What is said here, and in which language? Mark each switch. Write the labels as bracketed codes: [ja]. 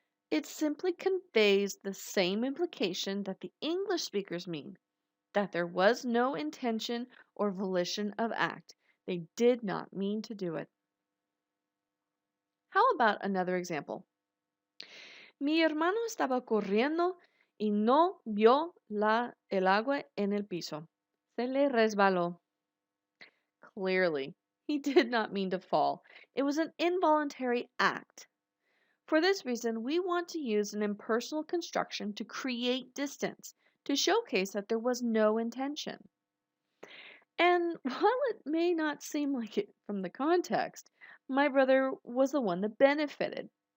[en] It simply conveys the same implication that the English speakers mean, that there was no intention or volition of act. They did not mean to do it. How about another example? [es] Mi hermano estaba corriendo y no vio el agua en el piso. Se le resbaló. [en] Clearly, he did not mean to fall. It was an involuntary act. For this reason, we want to use an impersonal construction to create distance, to showcase that there was no intention. And while it may not seem like it from the context, my brother was the one that benefited.